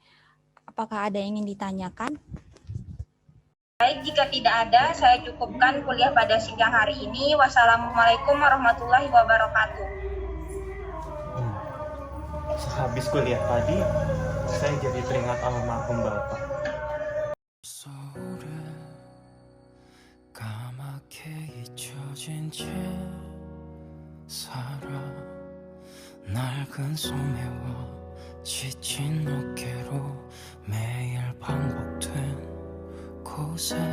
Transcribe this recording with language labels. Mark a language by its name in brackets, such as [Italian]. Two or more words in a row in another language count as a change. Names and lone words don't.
[Indonesian] Apakah ada yang ingin ditanyakan? Baik, jika tidak ada, saya cukupkan kuliah pada siang hari ini. [Arabic] والسلام عليكم ورحمة الله وبركاته. [Indonesian] Sehabis kuliah tadi, saya jadi teringat almarhum Bapak. [Korean] 까맣게 잊혀진 채 살아 낡은 소매와 지친 어깨로 매일 반복된 곳에